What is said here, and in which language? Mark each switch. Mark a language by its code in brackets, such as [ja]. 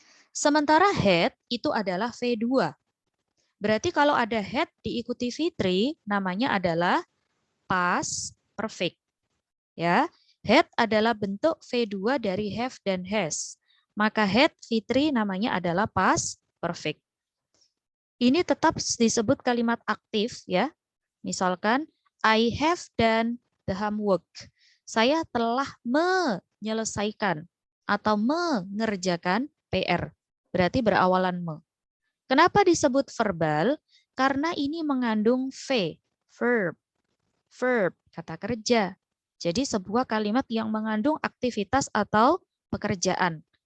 [id] Sementara had itu adalah V2. Berarti kalau ada had diikuti V3 namanya adalah past perfect. Ya, had adalah bentuk V2 dari have dan has. Maka had V3 namanya adalah past perfect. Ini tetap disebut kalimat aktif ya. [en] Misalkan I have done the homework. [id] Saya telah menyelesaikan atau mengerjakan PR. Berarti berawalan me. Kenapa disebut verbal? Karena ini mengandung V, verb, kata kerja. Jadi sebuah kalimat yang mengandung aktivitas atau pekerjaan.